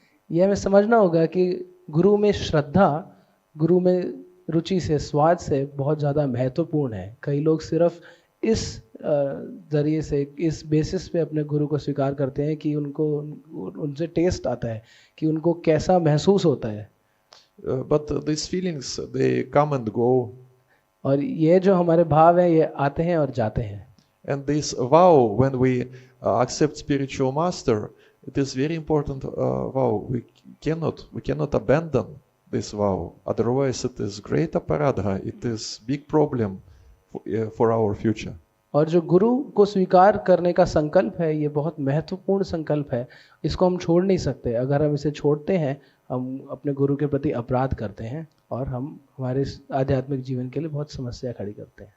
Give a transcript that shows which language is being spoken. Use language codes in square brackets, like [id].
[hi] ये मैं समझना होगा कि गुरु में श्रद्धा, गुरु में रुचि से, स्वाद से बहुत ज़्यादा महत्वपूर्ण है. कई लोग सिर्फ इस जरिए से, इस बेसिस पे अपने गुरु को स्वीकार करते हैं कि उनको उनसे टेस्ट आता है, कि उनको कैसा महसूस होता है. [en] But these feelings they come and go. [hi] और ये जो हमारे भाव हैं ये आते हैं और जाते हैं. [en] And this vow when we accept spiritual master, it is very important vow. We cannot abandon this vow. Otherwise it is great aparadha. It is big problem for our future. [hi] और जो गुरु को स्वीकार करने का संकल्प है, ये बहुत महत्वपूर्ण संकल्प है. इसको हम छोड़ नहीं सकते. अगर हम इसे छोड़ते हैं, हम अपने गुरु के प्रति अपराध करते हैं और हम हमारे आध्यात्मिक जीवन के लिए बहुत समस्या खड़ी करते हैं.